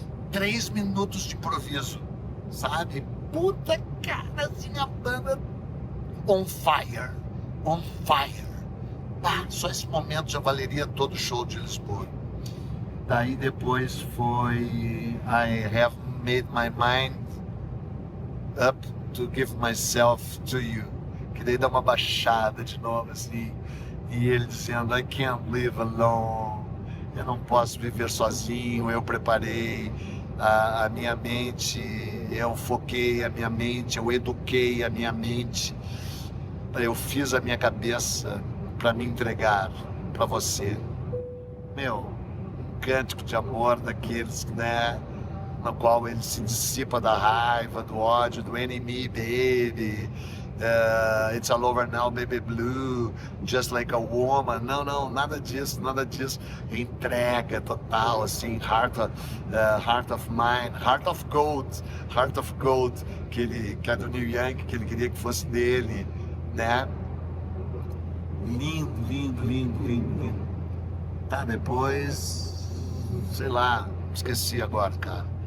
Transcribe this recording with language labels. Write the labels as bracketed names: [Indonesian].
[Portuguese] 3 minutos de improviso, sabe? Puta, cara, assim, a banda [English] on fire. On fire. [Portuguese] Ah, só esse momento já valeria todo o show de Lisboa. Daí depois foi [English] I Have made my mind up to give myself to you. [Portuguese] Que daí dá uma baixada de novo, assim. E ele dizendo, [English] I can't live alone. [Portuguese] Eu não posso viver sozinho, eu preparei a minha mente, eu foquei a minha mente, eu eduquei a minha mente, eu fiz a minha cabeça para me entregar para você. Meu, um cântico de amor daqueles, né, no qual ele se dissipa da raiva, do ódio, do enemy, baby. [English] It's all over now, baby blue, just like a woman. [Portuguese] Não, nada disso. Entrega total, assim, heart of mine, heart of gold, que é do Neil Young, que ele queria que fosse dele, né? Lindo. Tá, depois, sei lá, esqueci agora, cara.